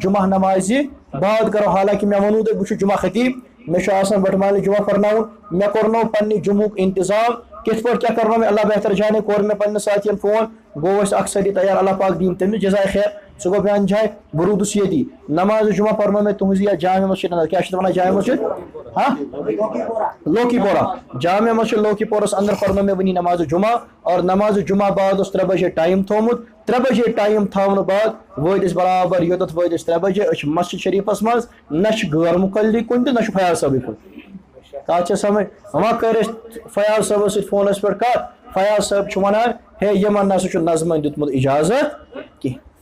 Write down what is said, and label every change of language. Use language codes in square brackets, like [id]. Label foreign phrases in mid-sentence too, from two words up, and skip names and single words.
[ks] جمعہ نمازِ بعد کرو حالانکہ مے ونو تۄہہِ بہٕ چھُس جمعہ خطیب مے چھُ آسان بٹمالہِ جمعہ پرناوُن مے کوٚرنو پننہِ جمعُک انتظام کِتھ پٲٹھۍ کیٛاہ کرنو مےٚ [ur] اللہ بہتر جانے [ks] کوٚر مےٚ پننِس ساتھین فون گوٚو أسۍ اکھ سٲری تیار اللہ پاک دِیِن تٔمِس جزائے خیر سُہ گوٚو بیٛانہِ جایہِ بہٕ روٗدُس ییٚتی نمازِ جمعہ پرنو مےٚ تُہنٛزِ یتھ جامع مسجد اندر کیٛاہ چھِ ونان جامع مسجد ہاں لوکی پورہ جامع مسجد لوکی پورس اندر پرنو مےٚ وٕنی نمازِ جمعہ اور نمازِ جمعہ بعد اوس 3 بجے ٹایم تھومُت 3 بجے ٹایم تھاونہٕ بعد وٲتۍ أسۍ برابر یوٚتَتھ وٲتۍ أسۍ 3 بجے أسۍ چھِ مسجد شریٖفس منٛز نہ چھِ غٲر مُقلِد کُنہِ تہِ نہ چھُ فیاض صٲبٕے کُن کتھ چھِ سمجھ وۄنۍ کٔر اَسہِ فیاض صٲبس سۭتۍ فونس پٮ۪ٹھ کتھ فیاض صٲب چھُ ونان ہے یِمن نسا چھُ نظمن دیُتمُت اجازت کینٛہہ